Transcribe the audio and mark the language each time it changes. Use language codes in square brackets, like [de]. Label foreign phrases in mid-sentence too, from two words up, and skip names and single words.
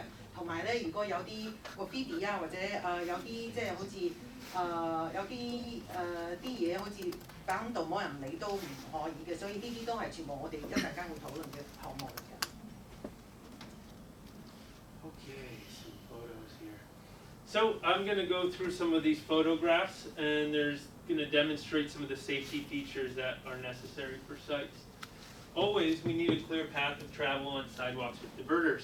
[yue] 同埋咧，如果有啲 graffiti 啊，或者有啲即係好似有啲嘢好似擺喺度冇人理都唔可以嘅，所以呢啲都係全部我哋一陣間會討論嘅項目嚟嘅。 [en] Okay, some photos here. So I'm going to go through some of these photographs, and there's going to demonstrate some of the safety features that are necessary for sites. Always, we need a clear path of travel on sidewalks with diverters.